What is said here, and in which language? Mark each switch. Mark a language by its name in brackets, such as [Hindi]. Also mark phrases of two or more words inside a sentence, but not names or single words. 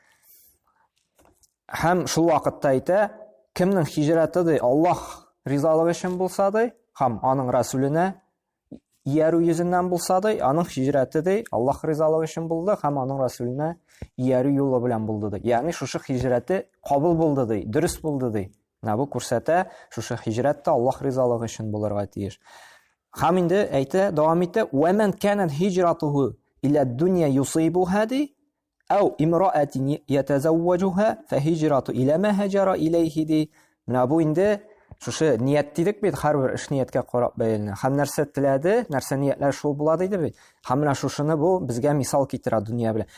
[Tatar] Һәм шул вакытта әйтә, кемнең һиҗраты ди Аллаһ ризалыгы өчен булса ди, һәм аның Расүленә иярү йөзеннән булса ди, аның һиҗраты ди Аллаһ ризалыгы өчен булды һәм аның Расүленә иярү юлы белән булды ди. Ягъни шушы һиҗраты кабул булды ди, дөрес булды ди. Менә бу күрсәтә, шушы һиҗрат та Аллаһ ризалыгы өчен булырга тиеш. Һәм инде әйтә, дәвам итә: [Arabic] "ومن كانت هجرته إلى دنيا يصيبها ди, أو امرأة يتزوجها فهجرته إلى ما هاجر إليه" ди. [Tatar] Менә бу инде шушы ният дидек бит, һәрбер эш ниятка карап бәяләнә. Һәм нәрсә теләде, нәрсә ниятләр шул була диде бит. Һәм менә шушыны бу безгә мисал китерә дөнья белән.